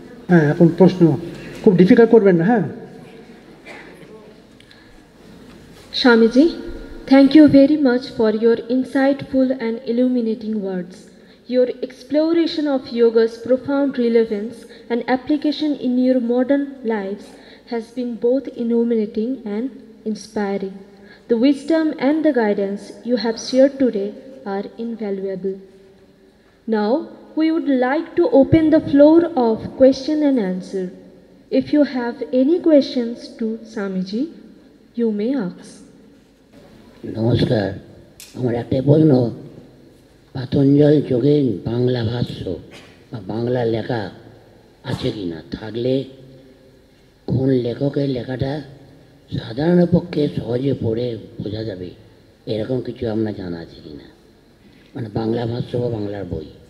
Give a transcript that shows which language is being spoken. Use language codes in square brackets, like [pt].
[bn] হ্যাঁ, এখন প্রশ্ন খুব ডিফিকাল্ট করবেন না, হ্যাঁ। [en] Swamiji, thank you very much for your insightful and illuminating words. Your exploration of yoga's profound relevance and application in your modern lives has been both illuminating and inspiring. The wisdom and the guidance you have shared today are invaluable. Now, we would like to open the floor of question and answer. If you have any questions to Swamiji, you may ask. [bn] নমস্কার, আমার একটা প্রশ্ন, পাতঞ্জল যোগের বাংলা ভাষ্য বা বাংলা লেখা আছে কি না, থাকলে কোন লেখকের লেখাটা সাধারণ পক্ষে সহজে পড়ে বোঝা যাবে, এরকম কিছু আপনার জানা আছে কি না, মানে বাংলা ভাষ্য বা বাংলার বই?